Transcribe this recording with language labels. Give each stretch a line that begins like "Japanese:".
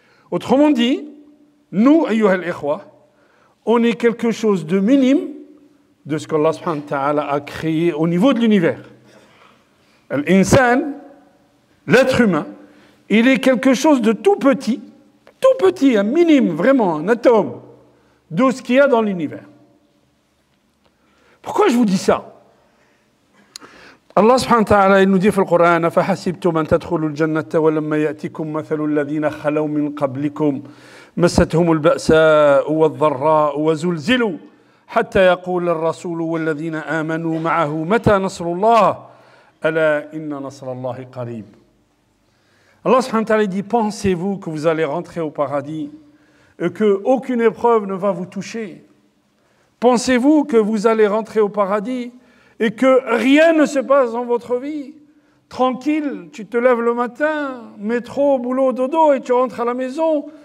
French: Autrement dit, nous,
Arabic: ayyuha al-ikhwa,
French: on est quelque chose de minime de ce qu'Allah subhanahu wa ta'ala a créé au niveau de l'univers. L'insan, l'être humain, il est quelque chose de tout petit, un minime, vraiment, un atome de ce qu'il y a dans l'univers. Pourquoi je vous dis ça? Allah subhanahu wa ta'ala, il nous dit dans le Coran,
Arabic: أَفَحَسِبْتُمْ أَن تَدْخُلُوا الْجَنَّةَ وَلَمَّا يَأْتِكُمْ مَثَلُ الَّذِينَ خَلَوْا مِنْ قَبْلِكُمْ مَسَّتْهُمُ الْبَأْسَاءُ وَالضَّرَّاءُ وَزُلْزِلُوا حَتَّى يَقُولَ الرَّسُولُ وَالَّذِينَ آمَنُوا مَعَهُ مَتَى نَصْرُ اللَّهِ أَلَا إِنَّ نَصْرَ اللَّهِ قَرِيبٌ.
French: Allah subhanahu wa ta'ala dit, pensez-vous que vous allez rentrer au paradis et qu'aucune épreuve ne va vous toucher? Pensez-vous que vous allez rentrer au paradis et que rien ne se passe dans votre vie? Tranquille, tu te lèves le matin, métro, boulot, dodo, et tu rentres à la maison.